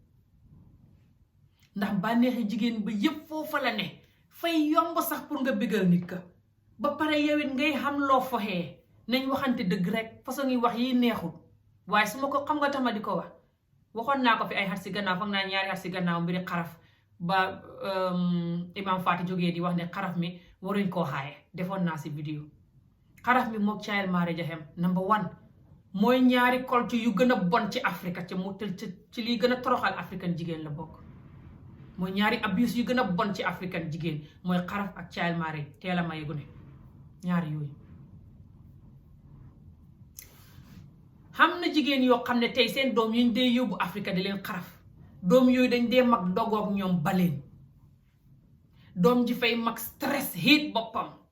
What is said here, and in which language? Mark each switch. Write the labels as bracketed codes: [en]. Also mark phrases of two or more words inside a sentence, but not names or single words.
[wo] ndax bànneexi jigéen ba yépp foofa la ne fay yomb sax pour nga bégal nit ka ba pare yowit ngay xam loo foxee nañ waxante dëgg rek façon ngi wax yi neexul waaye su ma ko xam nga tax ma di ko wax waxoon naa ko fi ay xat si gannaaw foog naa 2 xat si gannaaw mbiri xaraf ba imam Fatou jógee di wax ne xaraf mi waruñ koo xaaye defoon naa si vidéo xaraf mi mook [en] child marriage [wo] a xem number 1 mooy ñaari culture yu gën a bon ci Afrique ci liy gën a toroxal africain jigéen la bokk. mooy ñaari abuse yu gën a bon ci africain jigéen mooy xaraf ak [en] child marriage [wo] teel a maye gune ñaari yooyu. xam na jigéen yoo xam ne tey seen doom yi ñu dee yóbbu Afrique di leen xaraf doom yooyu dañ dee mag dogoog ñoom baleen doom ji fay mag stress hit boppam.